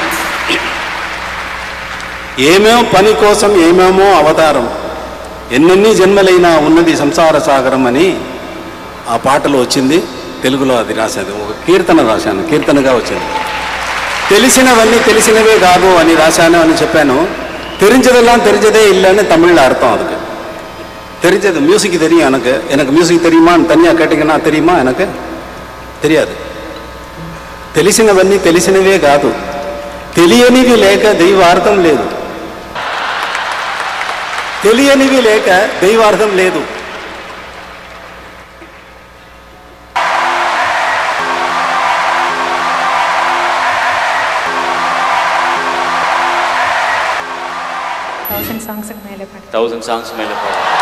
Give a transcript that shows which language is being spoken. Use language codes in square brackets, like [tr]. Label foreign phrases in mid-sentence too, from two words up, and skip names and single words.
[te] ఏమేమో పని కోసం ఏమేమో అవతారం ఎన్నెన్ని జన్మలైనా ఉన్నది సంసార సాగరం అని ఆ పాటలో వచ్చింది. తెలుగులో అది రాశాను. ఒక కీర్తన రాశాను, కీర్తనగా వచ్చింది. తెలిసినవన్నీ తెలిసినవే కాదు అని రాశాను అని చెప్పాను. [ta] தெரிஞ்சதெல்லாம் தெரிஞ்சதே இல்லைன்னு தமிழில் அர்த்தம். அதுக்கு தெரிஞ்சது மியூசிக் தெரியும். எனக்கு மியூசிக் தெரியுமான்னு தனியாக கேட்டிங்கன்னா தெரியுமா? எனக்கு தெரியாது. [te] తెలిసినవన్నీ తెలిసినవే కాదు తెలియనివి లేక దైవార్థం లేదు తెలియనివి లేక దైవార్థం లేదు. [en] thousand songs [te] మేలే పాడారు.